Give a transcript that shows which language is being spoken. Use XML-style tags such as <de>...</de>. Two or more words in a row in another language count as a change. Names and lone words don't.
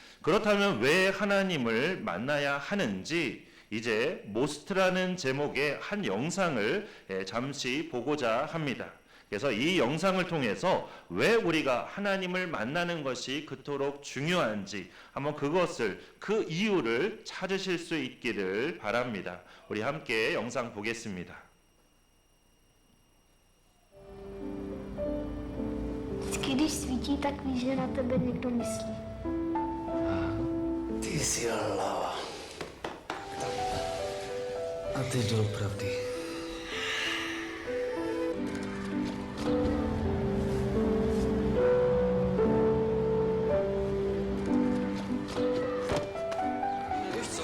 <ko>그렇다면 왜 하나님을 만나야 하는지 이제 모스트라는 제목의 한 영상을 잠시 보고자 합니다. 그래서 이 영상을 통해서 왜 우리가 하나님을 만나는 것이 그토록 중요한지 한번 그것을, 그 이유를 찾으실 수 있기를 ba랍니다. 우리 함께 영상 보겠습니다.</ko> <cs>Vždycky, když svítí, tak víš, že na tebe někdo myslí. Ty jsi lava. A ty doopravdy. Víš co?</cs>